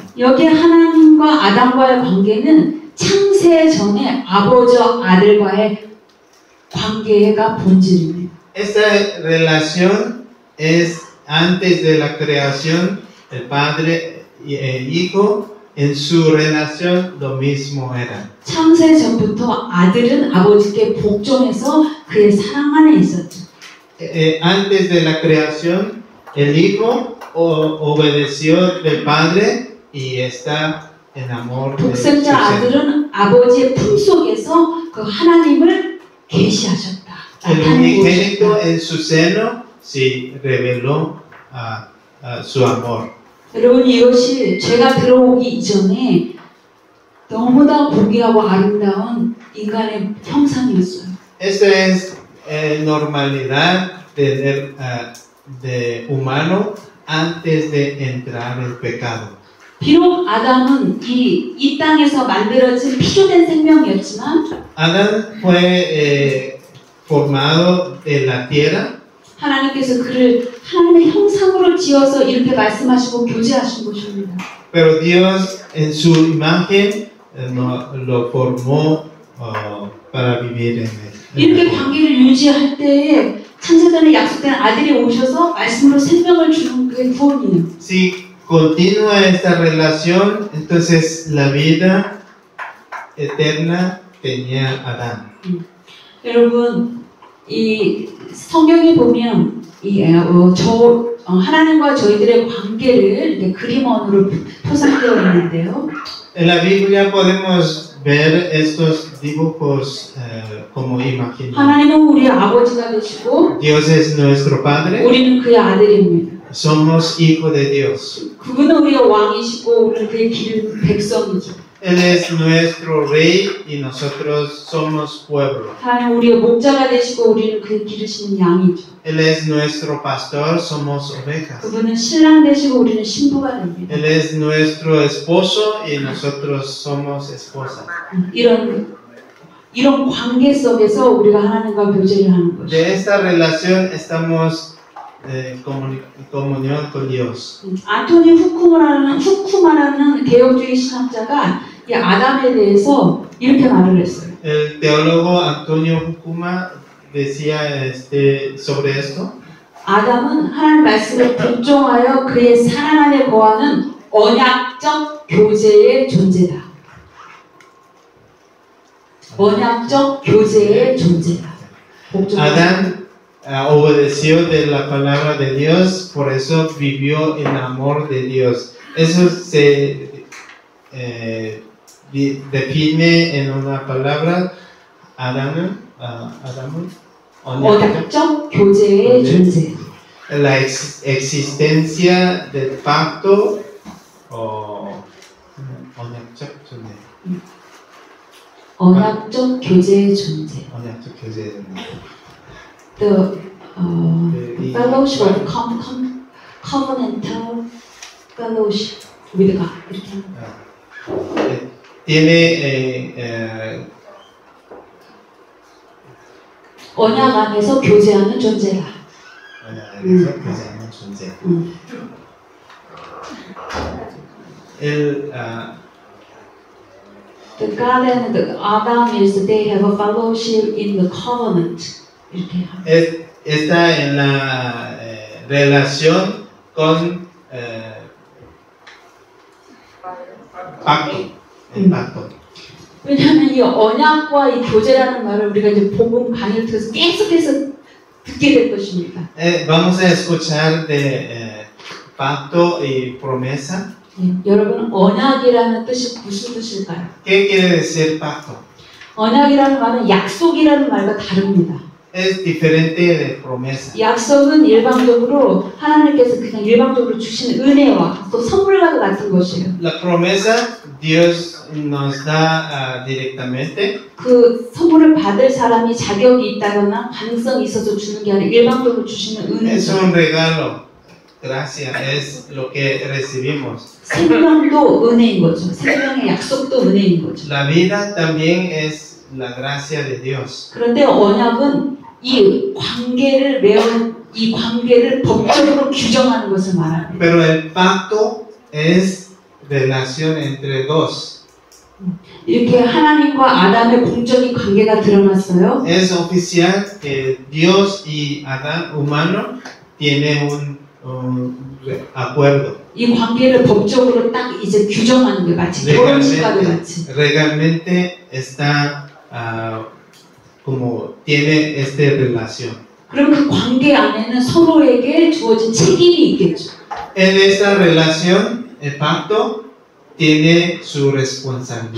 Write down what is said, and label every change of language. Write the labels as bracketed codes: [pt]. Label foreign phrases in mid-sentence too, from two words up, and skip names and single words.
[ko] 여기 하나님과 아담과의 관계는 창세 전에 아버지와 아들과의 관계가 본질입니다. [es] Esta relación es antes de la creación, el padre y el hijo. En su relación lo mismo era. [ko] 창세 전부터 아들은 아버지께 복종해서 그의 사랑 안에 있었죠. [es] Antes de la creación, el hijo obedeció del padre y está en amor de su 독생자 seno. [ko] 아들은 아버지의 품속에서 그 하나님을 계시하셨다. [es] El unigénito en su seno sí reveló su amor. [ko] 여러분 이것이 죄가 들어오기 이전에 너무나 보기하고 아름다운 인간의 형상이었어요. [es] Esta es normalidad de humano antes de entrar el pecado. [ko] 비록 아담은 이 땅에서 만들어진 피조된 생명이었지만 [es] Adán fue formado de la tierra. [ko] 하나님께서 그를 하나님의 형상으로 지어서 이렇게 말씀하시고 교제하신 것입니다. [es] Pero Dios en su imagen lo formó para vivir en él. [ko] 이렇게 관계를 유지할 때에 창세전에 약속된 아들이 오셔서 말씀으로 생명을 주는 그게 구원이에요. [es] Si continúa esta relación, entonces la vida eterna tenía Adán. [ko] 여러분 이 성경에 보면 하나님과 저희들의 관계를 이렇게 그림원으로 표상되어 있는데요. [es] En la Biblia podemos ver estos dibujos como imaginarios. [ko] 하나님은 우리의 아버지가 되시고 [es] Dios es nuestro Padre. [ko] 우리는 그의 아들입니다. [es] Somos hijos de Dios. [ko] 그분은 우리의 왕이시고 우리는 그의 기른 백성이죠. [es] Él es nuestro rey y nosotros somos pueblo. [ko] 하나님 우리의 목자가 되시고 우리는 그 기르시는 양이죠. [es] Él es nuestro pastor, somos ovejas. [ko] 그분은 신랑 되시고 우리는 신부가 됩니다. [es] Él es nuestro esposo y nosotros somos esposa. [ko] 이런 관계 속에서 우리가 하나님과 교제를 하는 것이죠. [es] De esta relación estamos en comunión con Dios. [ko] 안토니 후쿠마라는 개혁주의 신학자가 이 아담에 대해서 이렇게 말을 했어요. [es] El teólogo Antonio Hukuma decía sobre esto. [ko] 아담은 하나님 말씀을 복종하여 그의 사랑 안에 거하는 언약적 교제의 존재다. 언약적 교제의 존재다. [es] Adán obedeció de la palabra de Dios, por eso vivió el amor de Dios. Eso se define en una palabra, [ko] 언약적 교제의 존재. [es] La existencia del pacto [ko] 언약적 존재. 언약적 교제의 존재. 언약적 교제의 존재. [en] The fellowship of covenantal fellowship with God. [ko] 이렇게 하는 tiene 언약 안에서 교제하는 존재다. 언약 안에서 교제하는 존재. [en] The God and the Adam is they have a fellowship in the covenant. [ko] 이렇게 하는. [es] Está en la relación con pacto. El pacto. [ko] 왜냐하면 이 언약과 이 교제라는 말을 우리가 이제 복음 강의를 통해서 계속해서 듣게 될 것입니다. [es] Vamos a escuchar de pacto y promesa. [ko] 여러분 언약이라는 뜻이 무슨 뜻일까요? [es] ¿Qué quiere decir pacto? [ko] 언약이라는 말은 약속이라는 말과 다릅니다. [es] Es diferente de promesa. [ko] 약속은 일방적으로 하나님께서 그냥 일방적으로 주신 은혜와 또 선물과 같은 것이에요. [es] La promesa Dios nos da directamente. [ko] 그 선물을 받을 사람이 자격이 있다거나 가능성이 있어서 주는 게 아니라 일방적으로 주시는 은혜죠. [es] Es un regalo. Gracia es lo que recibimos. [ko] 생명도 은혜인 거죠. 생명의 약속도 은혜인 거죠. [es] La vida también es la gracia de Dios. [ko] 그런데 언약은 이 관계를 법적으로 규정하는 것을 말합니다. [es] Pero el pacto es relación entre dos. [ko] 이렇게 하나님과 아담의 공적인 관계가 드러났어요. [es] Es oficial que Dios y Adán humano tienen un acuerdo. [ko] 이 관계를 법적으로 딱 이제 규정하는 게 마치 결혼식과도 같이. [es] Legalmente está como tiene esta relación. [ko] 그럼 그 관계 안에는 서로에게 주어진 책임이 있겠죠. [es] En esta relación, el pacto tiene su responsabilidad.